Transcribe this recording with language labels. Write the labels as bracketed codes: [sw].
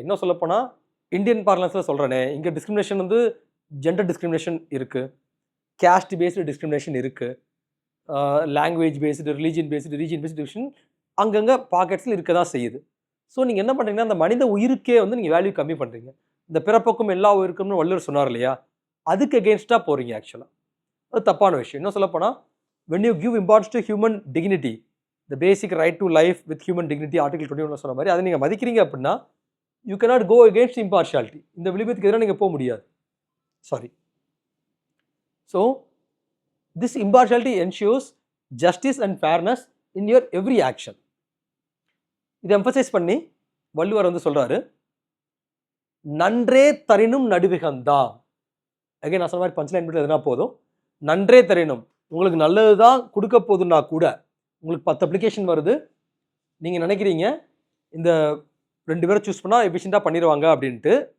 [ta] இன்னும் சொல்லப்போனால் இந்தியன் பார்லன்ஸில் சொல்கிறேனே, இங்கே டிஸ்கிரிமினேஷன் வந்து ஜெண்டர் டிஸ்கிரிமினேஷன் இருக்குது, கேஸ்ட் பேஸ்டு டிஸ்கிரிமினேஷன் இருக்குது, language based, religion based, division அங்கங்கே பாக்கெட்ஸில் இருக்க தான் செய்யுது. ஸோ நீங்கள் என்ன பண்ணுறீங்கன்னா அந்த மனித உயிருக்கே வந்து நீங்கள் வேல்யூ கம்மி பண்ணுறீங்க. இந்த பிறப்புக்கும் எல்லா உயிருக்கும்னு வள்ளுவர் சொன்னார் இல்லையா, அதுக்கு அகேன்ஸ்டாக போகிறீங்க ஆக்சுவலாக. அது தப்பான விஷயம். இன்னும் சொல்லப்போனால் [en] when you give importance to human dignity, the basic right to life with human dignity, [ta] article 21 சொன்ன மாதிரி அதை நீங்கள் மதிக்கிறீங்க அப்படின்னா [en] you cannot go against impartiality. [ta] இந்த விளிம்புக்கு எதிராக நீங்கள் போக முடியாது. [en] Sorry. So this impartiality ensures justice and fairness in your every action. [ta] இதை எம்பசைஸ் பண்ணி வள்ளுவர் வந்து சொல்கிறாரு, நன்றே தரினும் நடுவிகந்தான். அகைன் நான் சொன்ன மாதிரி பஞ்ச்லைன் மட்டும் எதுனா போதும். நன்றே தரணும், உங்களுக்கு நல்லது தான் கொடுக்க போதுன்னா கூட உங்களுக்கு 10 அப்ளிகேஷன் வருது, நீங்கள் நினைக்கிறீங்க இந்த 2 பேரை சூஸ் பண்ணால் எஃபிஷியண்ட்டாக பண்ணிடுவாங்க அப்படின்ட்டு.